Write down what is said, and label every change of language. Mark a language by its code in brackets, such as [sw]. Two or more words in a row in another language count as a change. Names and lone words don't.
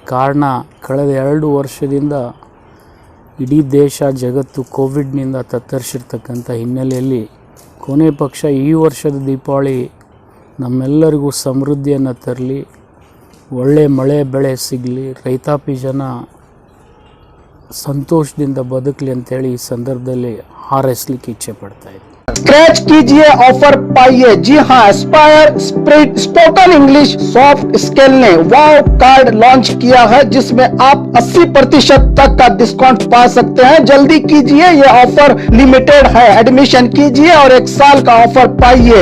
[kn] ಕಾರಣ, ಕಳೆದ 2 ವರ್ಷದಿಂದ ಇಡೀ ದೇಶ ಜಗತ್ತು ಕೋವಿಡ್ನಿಂದ ತತ್ತರಿಸಿರ್ತಕ್ಕಂಥ ಹಿನ್ನೆಲೆಯಲ್ಲಿ ಕೊನೆ ಪಕ್ಷ ಈ ವರ್ಷದ ದೀಪಾವಳಿ ನಮ್ಮೆಲ್ಲರಿಗೂ ಸಮೃದ್ಧಿಯನ್ನು ತರಲಿ, ಒಳ್ಳೆ ಮಳೆ ಬೆಳೆ ಸಿಗಲಿ, ರೈತಾಪಿ ಜನ ಸಂತೋಷದಿಂದ ಬದುಕಲಿ ಅಂತೇಳಿ ಈ ಸಂದರ್ಭದಲ್ಲಿ ಹಾರೈಸಲಿಕ್ಕೆ ಇಚ್ಛೆ ಪಡ್ತಾ ಇದ್ದೀನಿ. [hi] स्क्रैच कीजिए, ऑफर पाइए. जी हाँ, एस्पायर स्पोकन इंग्लिश सॉफ्ट स्किल ने वाव कार्ड लॉन्च किया है, जिसमें आप 80% तक का डिस्काउंट पा सकते हैं. जल्दी कीजिए, ये ऑफर लिमिटेड है. एडमिशन कीजिए और 1 साल का ऑफर पाइए.